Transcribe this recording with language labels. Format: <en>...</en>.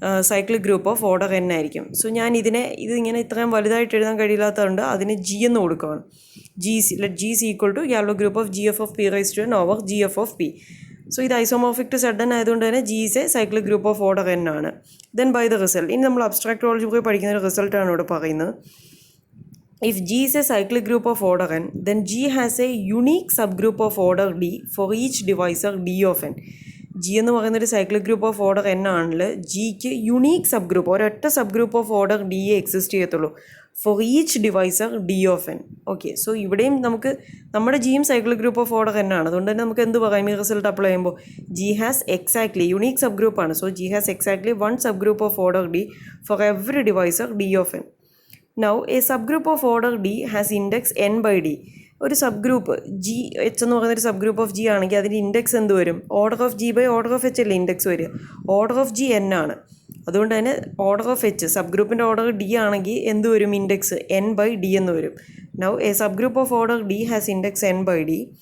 <ml>Cyclic group of order N ആയിരിക്കും. So ഞാൻ ഇതിങ്ങനെ ഇത്രയും വലുതായിട്ട് എഴുതാൻ കഴിയില്ലാത്തതുകൊണ്ട് അതിന് ജി എന്ന് കൊടുക്കുകയാണ്.</ml> <en>Let G is equal to Galois group of G F of P raise to N over G F of P.</en> <ml>So ഇത് ഐസോമോർഫിക് ടു സെഡ് എൻ ആയതുകൊണ്ട് തന്നെ G is A cyclic group of order N ആണ്. Then bye the result, ഇനി നമ്മൾ abstract ഓൾജിബ്രയിൽ പഠിക്കുന്ന ഒരു റിസൾട്ടാണ് ഇവിടെ പറയുന്നത്.</ml> <en>If G is a cyclic group of order n, then G has a unique subgroup of order d for each divisor d of n.</en> <ml>G എന്ന് പറയുന്നൊരു cyclic group of order n ആണെങ്കിൽ ജിക്ക് unique sub group, ഒരൊറ്റ sub group of order D exist ചെയ്യത്തുള്ളൂ for each divisor D of N. Okay, so ഇവിടെയും നമുക്ക് നമ്മുടെ ജിയും cyclic group of order n ആണ്. അതുകൊണ്ട് തന്നെ നമുക്ക് എന്ത് പറയാം? ഈ റിസൾട്ട് അപ്ലൈ ചെയ്യുമ്പോൾ G has exactly unique sub ഗ്രൂപ്പാണ്. So G has exactly one sub group of order D for every divisor D of N.</ml> <en>Now a subgroup of order D has index n by d.</en> <ml>ഒരു sub group G H എന്ന് പറയുന്നൊരു sub group of G ആണെങ്കിൽ അതിൻ്റെ index എന്ത് വരും? Order of G by order of H അല്ലേ index വരിക. Order of G N ആണ്. അതുകൊണ്ട് തന്നെ ഓർഡർ ഓഫ് എച്ച് സബ് ഗ്രൂപ്പിൻ്റെ ഓർഡർ ഡി ആണെങ്കിൽ എന്ത് വരും? ഇൻഡെക്സ് എൻ ബൈ ഡി എന്ന് വരും.</ml> <en>Now a subgroup of order D has index N by D.</en>